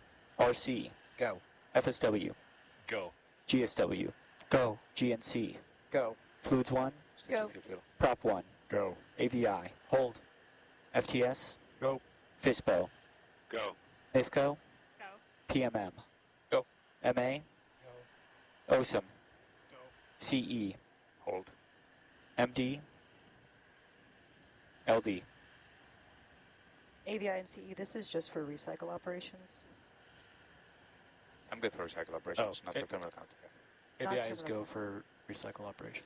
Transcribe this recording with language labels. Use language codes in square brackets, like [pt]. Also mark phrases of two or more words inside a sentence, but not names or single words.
[en] RC. Go. FSW. Go. GSW. Go. GNC. Go. Fluids 1. Go. Prop 1. Go. AVI. Hold. FTS. Go. FISBO. Go. NIFCO. Go. PMM. Go. MA. OSM. CE. Hold. MD. LD. AVI and CE, this is just for recycle operations. I'm good for recycle operations, not for terminal count. Not AVI is terminal. go for recycle operations.